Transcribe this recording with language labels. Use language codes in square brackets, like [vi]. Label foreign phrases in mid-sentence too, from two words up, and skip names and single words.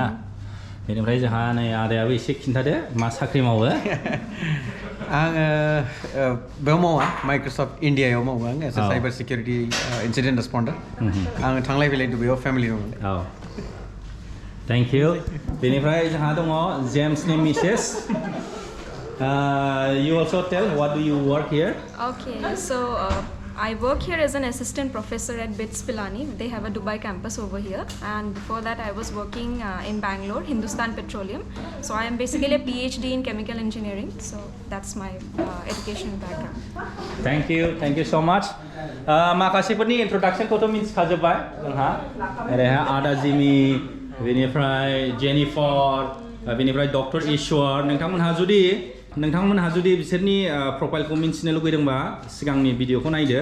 [brx] बेनिफ्राय जोंहा नै आदायाबो एसे खिन्थादो मा साख्रि मावो? आङो बेयाव मावा, माइक्रसफ्ट इन्डियायाव मावो आं [en] as a cyber security incident responder. [brx] आङो थांलाय फैलाय दुबाइयाव फेमिलि दङ। [en] oh thank you. बेनिफ्राय जोंहा दङ जेम्सनि मिसेस। You also tell what do you work here? Okay, so I work here as an assistant professor at BITS Pilani. They have a Dubai campus over here, and before that I was working in Bangalore, Hindustan Petroleum. So I am basically a PhD in chemical engineering. So that's my education background. Thank you so much. [brx] माखासेफोरनि इन्ट्रडाक्सनखौथ' मिन्थिखाजोब्बाय जोंहा। ओरैहाय आदा जिमि, बेनिफ्राय जेनिफर, बेनिफ्राय डक्टर ईश्वर। नोंथांमोनहा जुदि बिसोरनि प्रफाइलखौ मिन्थिनो लुगैदोंबा सिगांनि भिडिअखौ नायदो।